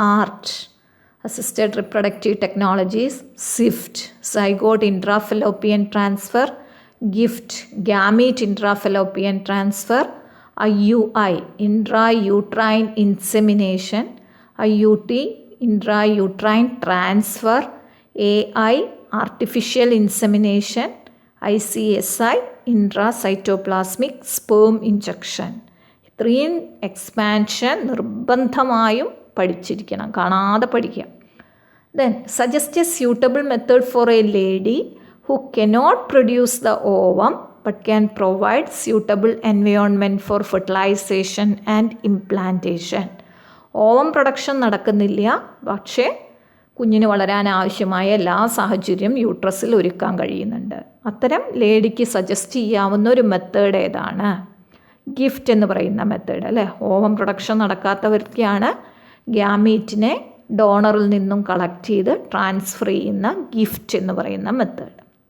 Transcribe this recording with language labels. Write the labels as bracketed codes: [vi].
[en] ART, assisted reproductive technologies, ZIFT, zygote intrafallopian transfer, GIFT, gamete intrafallopian transfer, IUI intrauterine insemination, IUT intrauterine transfer, AI artificial insemination, ICSI intracytoplasmic sperm injection. [ml] ഇത്രയും expansion നിർബന്ധമായും പഠിച്ചിരിക്കണം, കാണാതെ പഠിക്കാം. [en] Then suggest a suitable method for a lady who cannot produce the ovum but can provide suitable environment for fertilization and implantation. [ml] Ovum production നടക്കുന്നില്ല, പക്ഷേ കുഞ്ഞിന് വളരാൻ ആവശ്യമായ എല്ലാ സാഹചര്യം യൂട്രസിൽ ഒരുക്കാൻ കഴിയുന്നുണ്ട്. അത്തരം ലേഡിക്ക് സജസ്റ്റ് ചെയ്യാവുന്ന ഒരു മെത്തേഡ് ഏതാണ്? ഗിഫ്റ്റ് എന്ന് പറയുന്ന മെത്തേഡ് അല്ലേ. ഓവം പ്രൊഡക്ഷൻ നടക്കാത്തവർക്കാണ് ഗ്യാമീറ്റിനെ ഡോണറിൽ നിന്നും കളക്ട് ചെയ്ത് ട്രാൻസ്ഫർ ചെയ്യുന്ന ഗിഫ്റ്റ് എന്ന് പറയുന്ന മെത്തേഡ്.